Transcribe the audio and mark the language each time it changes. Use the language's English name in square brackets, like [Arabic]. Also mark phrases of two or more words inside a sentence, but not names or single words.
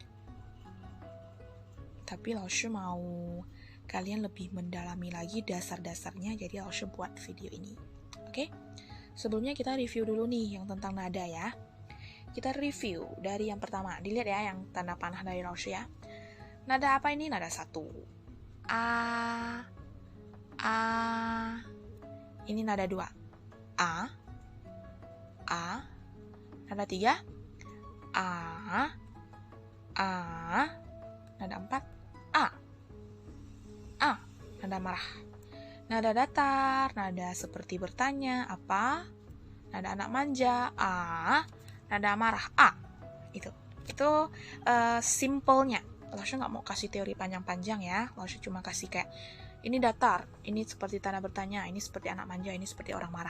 [Indonesian] Tapi Laoshe mau kalian lebih mendalami lagi dasar-dasarnya, jadi Laoshe buat video ini. Oke? Sebelumnya kita review dulu nih yang tentang nada ya. Kita review dari yang pertama. Dilihat ya yang tanda panah dari Laoshe ya. Nada apa ini? Nada 1. A. Ini nada 2. A. Nada 3. A. Nada 4. A. Nada marah. Nada datar, nada seperti bertanya, apa? Nada anak manja, A. Nada marah, A. Itu simpelnya. Laoshe nggak mau kasih teori panjang-panjang ya. Laoshe cuma kasih kayak ini datar, ini seperti tanda bertanya, ini seperti anak manja, ini seperti orang marah.